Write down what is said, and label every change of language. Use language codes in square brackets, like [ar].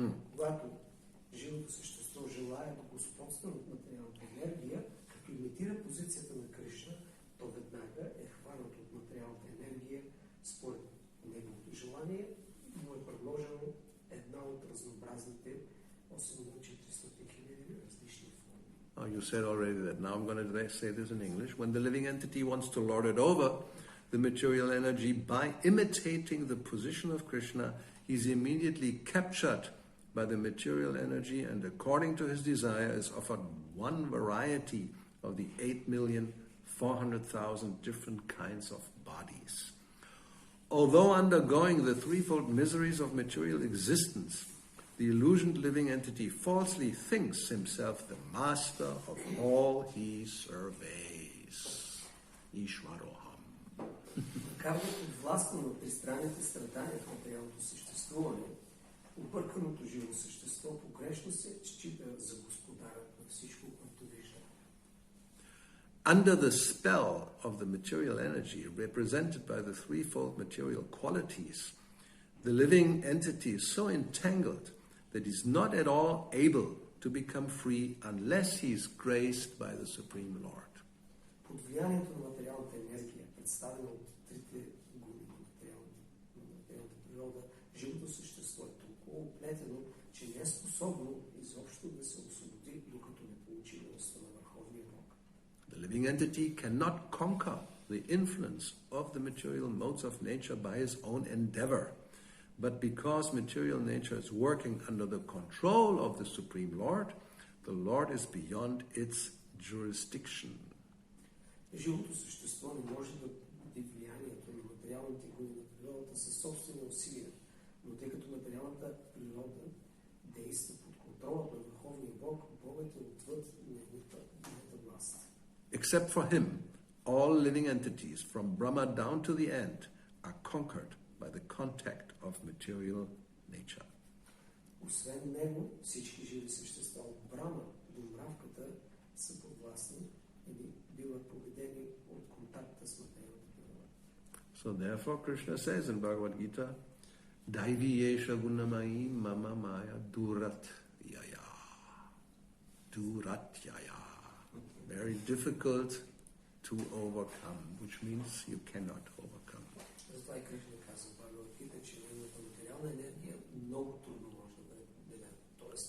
[bg] Когато живото същество желае да господства над материалната енергия, като имитира позицията на Кришна, то веднага е хванато от материалната енергия според неговото желание и му е предложено една от разнообразните 8 на 400 хиляди различни форми. [en] Oh, you said already that. Now I'm going to say this in English. When the living entity wants to lord it over, the material energy by imitating the position of Krishna, he's immediately captured by the material energy and according to his desire is offered one variety of the 8,400,000 different kinds of bodies. Although undergoing the threefold miseries of material existence, the illusioned living entity falsely thinks himself the master of all he surveys. [sa] Ishvaroham. [bg] Макар да подвластно на тристранните страдания в материалното съществуване, обърканото живо същество погрешно се счита за господарът на всичко, което вижда. [en] Under the spell of the material energy represented by the threefold material qualities, the living entity is so entangled that he's not at all able to become free unless he is graced by the Supreme Lord. [bg] Под влиянието на материалната енергия, представена от трите гуни на материалната природа, живото същество е толкова оплетено, че не е способно изобщо да се освободи, докато не получи милостта на Върховния Бог. [en] The living entity cannot conquer the influence of the material modes of nature by his own endeavor, but because material nature is working under the control of the Supreme Lord, the Lord is beyond its jurisdiction. [bg] Живото същество не може да бъде влиянието на материалните гуни на природата със собствени усилия, но тъй като материалната природа действа под контрола на Върховния Бог, Богът е отвъд неговата власт. [en] Except for him, all living entities, from Brahma down to the end, are conquered by the contact of material nature. [bg] Освен него, всички живи същества от Брама до мравката са подвластни или биват победени от контакта с материалната природа. [en] So therefore Krishna says in Bhagavad Gita, [sa] Daivi yesha gunamai mama maya duratyaya. Duratyaya. [en] Very difficult to overcome, which means you cannot overcome. [bg] Затова и Кришна казва в Бхагавад Гита, че неговата материална енергия много трудно може да бъде победена, т.е.